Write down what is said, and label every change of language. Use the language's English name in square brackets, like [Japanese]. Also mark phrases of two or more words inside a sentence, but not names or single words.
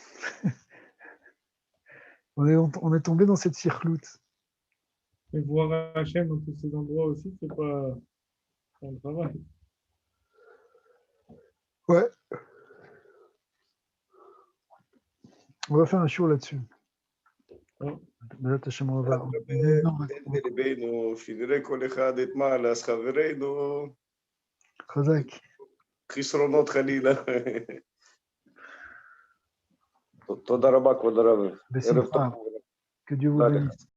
[French] On est tombé dans cette circloute. Et voir Hachem dans tous ces endroits aussi, c'est pas un travail. Ouais. On va faire un show là-dessus. Ouais. [Hebrew] בעזרת השם רבה. תן בלבנו, שנראה כל אחד את מעלס חברינו, חזק. חסרונות חלילה. תודה רבה, כבוד הרב. ערב טוב. בשמחה. [French] Que Dieu vous bénisse.